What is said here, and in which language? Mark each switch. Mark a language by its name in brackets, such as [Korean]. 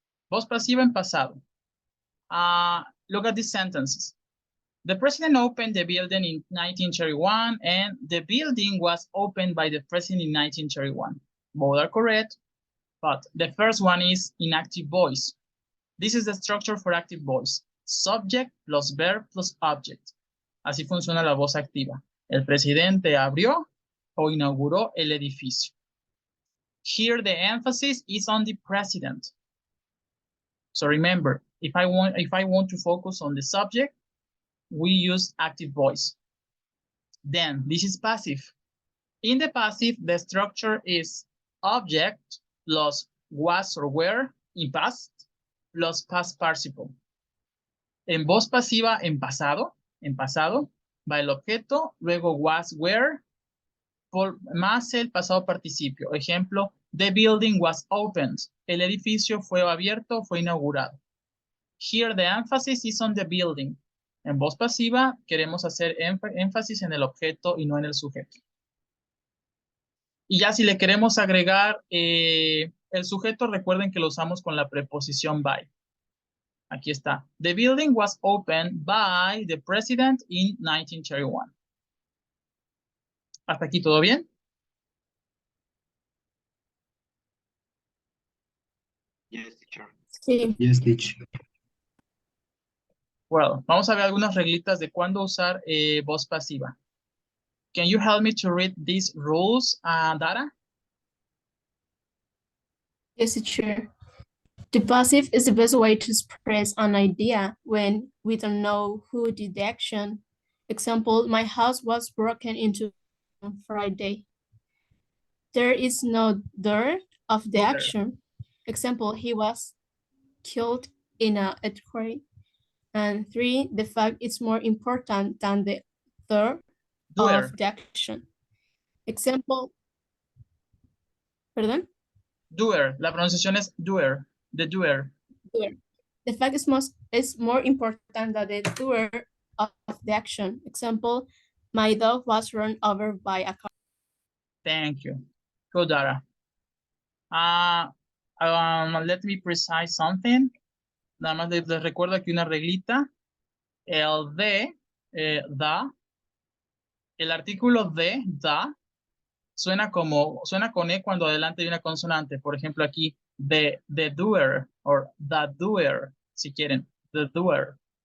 [Spanish] Voz pasiva en pasado. [English] Look at these sentences. The president opened the building in 1931 and the building was opened by the president in 1931. Both are correct, but the first one is in active voice. This is the structure for active voice. Subject plus verb plus object. [Spanish] Así funciona la voz activa. El presidente abrió o inauguró el edificio. [English] Here the emphasis is on the president. So remember, if I want to focus on the subject, we use active voice. Then this is passive. In the passive, the structure is object plus was or were in past plus past participle. [Spanish] En voz pasiva, en pasado, va el objeto, luego was, were, más el pasado participio. [English] Ejemplo, the building was opened. [Spanish] El edificio fue abierto, fue inaugurado. [English] Here the emphasis is on the building. [Spanish] En voz pasiva queremos hacer énfasis en el objeto y no en el sujeto. Y ya si le queremos agregar el sujeto, recuerden que lo usamos con la preposición by. Aquí está. [English] The building was opened by the president in 1931. [Spanish] ¿Hasta aquí todo bien? [English] Yes, teacher. [Spanish] Sí. [English] Yes, teacher. [Spanish] Well, vamos a ver algunas reglitas de cuándo usar voz pasiva. [English] Can you help me to read these rules, Dara? Yes, teacher. The passive is the best way to express an idea when we don't know who did the action. Example, my house was broken into on Friday. There is no there of the Doer. action. Example, he was killed in an earthquake. And 3, the fact is more important than the there Doer. of the action. Example, pardon? Doer. [Spanish] La pronunciación es doer. [English] The doer. Doer. The fact is more important than the doer of the action. Example, my dog was run over by a car. Thank you. Go, Dara. Let me precise something. [Spanish] Nada más les recuerdo aquí una reglita. El de, da, el artículo de, da, suena con E cuando adelante hay una consonante. Por ejemplo, aquí, [English] the doer, or the doer, [Spanish] si quieren, [English] the doer.